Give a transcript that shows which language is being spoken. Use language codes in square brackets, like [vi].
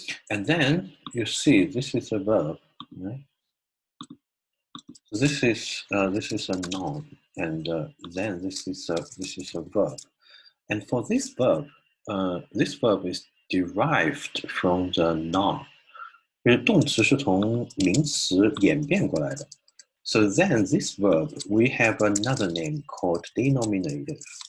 [en] And then you see this is a verb, right? So this is a noun. and then this is a verb. And for this verb is derived from the noun. [zh] 因为动词是从名词演变过来的。 [en] So then this verb, we have another name called denominative.